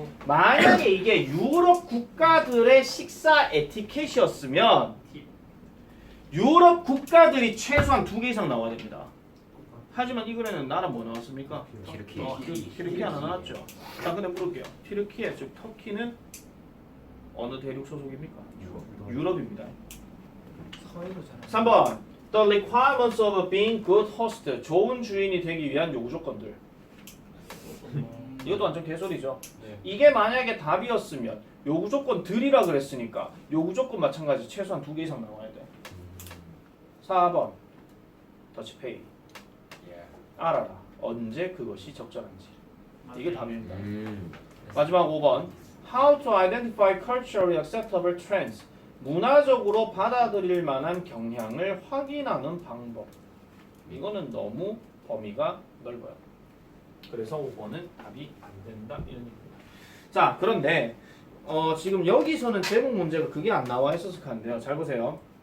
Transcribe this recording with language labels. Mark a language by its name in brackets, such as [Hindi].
[Korean] 만약에 이게 유럽 국가들의 식사 에티켓이었으면 유럽 국가들이 최소한 2개 이상 나와야 됩니다. 하지만 이 글에는 나라 뭐 나왔습니까? 튀르키 하나 나왔죠. 자, 근데 물을게요. 튀르키예 즉 터키는 어느 대륙 소속입니까? 유럽입니다. 서해로 잘. 3번. [English] The requirements of being good host. [Korean] 좋은 주인이 되기 위한 요구 조건들. 이것도 완전 개소리죠. 네. 이게 만약에 답이었으면 요구 조건들이라 그랬으니까 요구 조건 마찬가지 최소한 2개 이상 나와야 돼. 4번. 더치페이. 알아라. 언제 그것이 적절한지. 이게 답입니다. 마지막 5번. [English] How to identify culturally acceptable trends. [Korean] 문화적으로 받아들일 만한 경향을 확인하는 방법. 이거는 너무 범위가 넓어요. 그래서 5번은 답이 안 된다 이런 얘기입니다. 자, 그런데 지금 여기서는 제목 문제가 그게 안 나와 있어서 한데요. 잘 보세요.